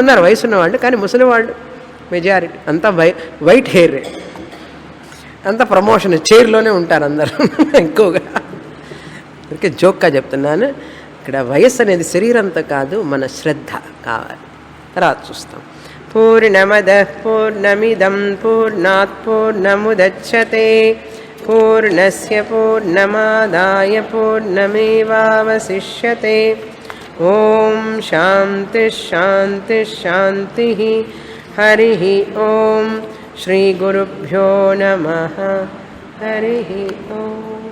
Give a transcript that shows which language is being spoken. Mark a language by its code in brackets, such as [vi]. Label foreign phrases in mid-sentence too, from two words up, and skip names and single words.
[te] ఉన్నారు వయసున్న వాళ్ళు కానీ ముసలి వాళ్ళు మెజారిటీ అంతా [en] white hair [te] అంతా ప్రమోషన్ చైర్లోనే ఉంటారు అందరూ ఎక్కువగా అందుకే జోక్గా చెప్తున్నాను ఇక్కడ వయస్సు అనేది శరీరంతో కాదు మన శ్రద్ధ కావాలి తర్వాత చూస్తాం [sa] పూర్ణమద పూర్ణమిదం పూర్ణాత్ పూర్ణముదచ్యతే పూర్ణస్య పూర్ణమాదాయ పూర్ణమేవావశిష్యతే. ఓం శాంతి శాంతి శాంతి. హరి ఓం. శ్రీ గురుభ్యో నమః. హరి ఓం.